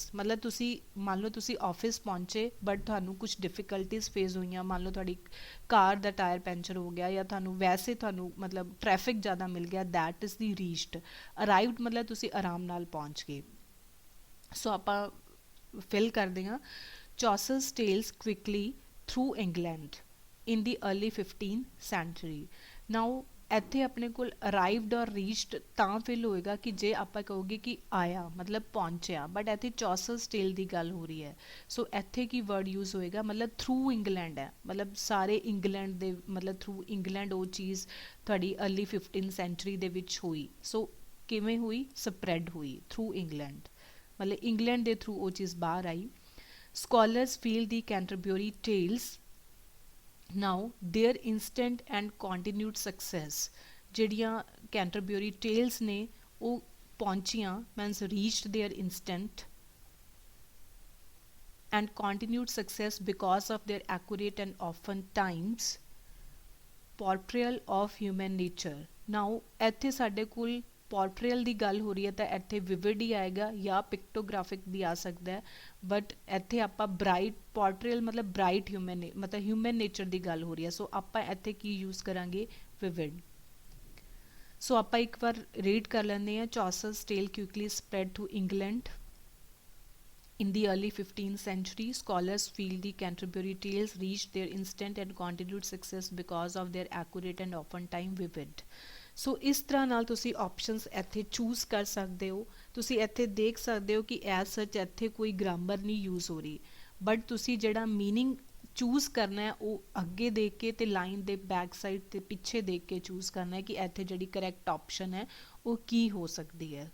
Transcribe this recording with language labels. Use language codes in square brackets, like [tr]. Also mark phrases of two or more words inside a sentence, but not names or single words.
[pa] ਮਤਲਬ ਤੁਸੀਂ ਮੰਨ ਲਓ ਤੁਸੀਂ ਆਫਿਸ ਪਹੁੰਚੇ ਬਟ ਤੁਹਾਨੂੰ ਕੁਝ [en] difficulties face [pa] ਹੋਈਆਂ, ਮੰਨ ਲਓ ਤੁਹਾਡੀ ਕਾਰ ਦਾ [en] tyre puncture [pa] ਹੋ ਗਿਆ ਜਾਂ ਤੁਹਾਨੂੰ ਵੈਸੇ ਤੁਹਾਨੂੰ ਮਤਲਬ ਟ੍ਰੈਫਿਕ ਜ਼ਿਆਦਾ ਮਿਲ ਗਿਆ, [en] that is the reached. [pa] ਅਰਾਈਵਡ ਮਤਲਬ ਤੁਸੀਂ ਆਰਾਮ ਨਾਲ ਪਹੁੰਚ ਗਏ। ਸੋ ਆਪਾਂ ਫਿਲ ਕਰਦੇ ਹਾਂ [en] Chaucer's tales quickly through England in the early 15th century. [pa] Now ਇੱਥੇ ਆਪਣੇ ਕੋਲ [en] arrived or reached [pa] ਤਾਂ ਫਿਲ ਹੋਏਗਾ ਕਿ ਜੇ ਆਪਾਂ ਕਹੋਗੇ ਕਿ ਆਇਆ ਮਤਲਬ ਪਹੁੰਚਿਆ, ਬਟ ਇੱਥੇ Chaucer's tale ਦੀ ਗੱਲ ਹੋ ਰਹੀ ਹੈ। ਸੋ ਇੱਥੇ ਕੀ [en] word use [pa] ਹੋਏਗਾ? ਮਤਲਬ [en] through England [pa] ਹੈ, ਮਤਲਬ ਸਾਰੇ ਇੰਗਲੈਂਡ ਦੇ ਮਤਲਬ [en] through England [pa] ਉਹ ਚੀਜ਼ ਤੁਹਾਡੀ [en] early 15th century [pa] ਦੇ ਵਿੱਚ ਹੋਈ। ਸੋ ਕਿਵੇਂ ਹੋਈ? ਸਪਰੈਡ ਹੋਈ [en] through England, [pa] ਮਤਲਬ ਇੰਗਲੈਂਡ ਦੇ ਥਰੂ ਉਹ ਚੀਜ਼ ਬਾਹਰ ਆਈ। [en] Scholars feel the Canterbury Tales. now their instant and continued success, [pa] ਜਿਹੜੀਆਂ ਕੈਂਟਰਬਰੀ ਟੇਲਸ ਨੇ ਉਹ ਪਹੁੰਚੀਆਂ [en] means reached their instant and continued success because of their accurate and often times portrayal of human nature. [pa] Now ਇੱਥੇ ਸਾਡੇ ਕੋਲ ਪੋਰਟਰੇਲ ਦੀ ਗੱਲ ਹੋ ਰਹੀ ਹੈ ਤਾਂ ਇੱਥੇ ਵਿਵਿਡ ਹੀ ਆਏਗਾ ਜਾਂ ਪਿਕਟੋਗ੍ਰਾਫਿਕ ਵੀ ਆ ਸਕਦਾ ਹੈ, ਬਟ ਇੱਥੇ ਆਪਾਂ [en] bright portrayal [pa] ਮਤਲਬ [en] bright human [pa] ਮਤਲਬ [en] human nature [pa] ਦੀ ਗੱਲ ਹੋ ਰਹੀ ਹੈ। ਸੋ ਆਪਾਂ ਇੱਥੇ ਕੀ ਯੂਜ਼ ਕਰਾਂਗੇ? ਵਿਵਿਡ। ਸੋ ਆਪਾਂ ਇੱਕ ਵਾਰ ਰੀਡ ਕਰ ਲੈਂਦੇ ਹਾਂ। [en] Chaucer's tale quickly spread to England in the early 15th century. Scholars feel the Canterbury Tales reached their instant and continued success because of their accurate and often time vivid. [pa] ਸੋ ਇਸ ਤਰ੍ਹਾਂ ਨਾਲ ਤੁਸੀਂ ਆਪਸ਼ਨਸ ਇੱਥੇ ਚੂਜ਼ ਕਰ ਸਕਦੇ ਹੋ। ਤੁਸੀਂ ਇੱਥੇ ਦੇਖ ਸਕਦੇ ਹੋ ਕਿ [en] as such [pa] ਇੱਥੇ ਕੋਈ ਗ੍ਰਾਮਰ ਨਹੀਂ ਯੂਜ਼ ਹੋ ਰਹੀ, ਬਟ ਤੁਸੀਂ ਜਿਹੜਾ [en] meaning choose [pa] ਕਰਨਾ ਹੈ ਉਹ ਅੱਗੇ ਦੇਖ ਕੇ ਤੇ ਲਾਈਨ ਦੇ [en] back side [pa] ਤੇ ਪਿੱਛੇ ਦੇਖ ਕੇ ਚੂਜ਼ ਕਰਨਾ ਹੈ ਕਿ ਇੱਥੇ ਜਿਹੜੀ [en] correct option [pa] ਹੈ ਉਹ ਕੀ ਹੋ ਸਕਦੀ ਹੈ।